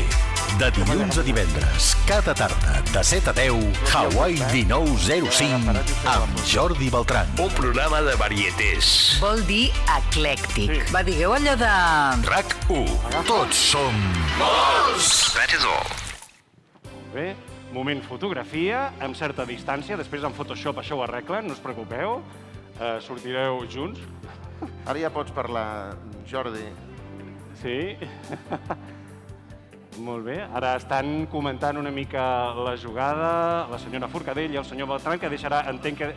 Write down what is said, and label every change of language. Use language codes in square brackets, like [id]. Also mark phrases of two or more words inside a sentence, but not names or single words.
[ca] De dilluns a divendres, cada tarda, de 7 a 10, Hawaii 1905, amb Jordi Beltran. Un programa de varietés. Vol dir eclèctic. Va, digueu allò de... RAC 1. Tots som... Molts! [en] That is all. [ca] Molt bé. Moment fotografia, amb certa distància. Després en Photoshop això ho arreglen, no us preocupeu. Sortireu junts. Ara ja pots parlar, Jordi. Sí. Molt bé. Ara estan comentant una mica la jugada, la senyora Forcadell i el senyor Beltran, que deixarà, entenc que...